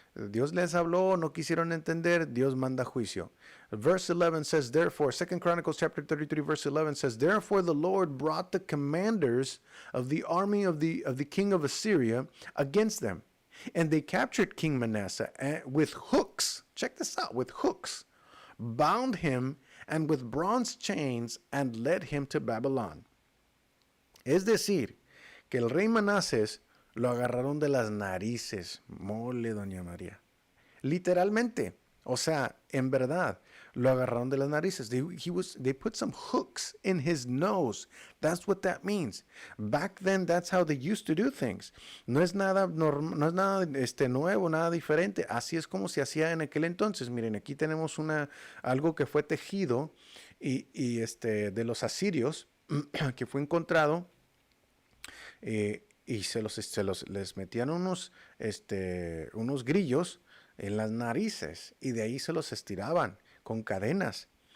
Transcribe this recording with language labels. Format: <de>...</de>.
<es>Dios les habló, no quisieron entender, Dios manda juicio.</es> <en>Verse 11 says, therefore, 2 Chronicles chapter 33, verse 11 says, therefore the Lord brought the commanders of the army of the king of Assyria against them. And they captured King Manasseh with hooks. Check this out, with hooks. Bound him and with bronze chains and led him to Babylon.</en> <es>Es decir, que el rey Manasés lo agarraron de las narices. Mole, doña María. Literalmente. O sea, en verdad, Lo agarraron de las narices.</es> <en>They put some hooks in his nose. That's what that means. Back then, that's how they used to do things.</en> <es>No es nada, no es nada nuevo, nada diferente. Así es como se hacía en aquel entonces. Miren, aquí tenemos algo que fue tejido de los asirios, que fue encontrado, y les metían unos grillos en las narices, y de ahí se los estiraban con cadenas.</es>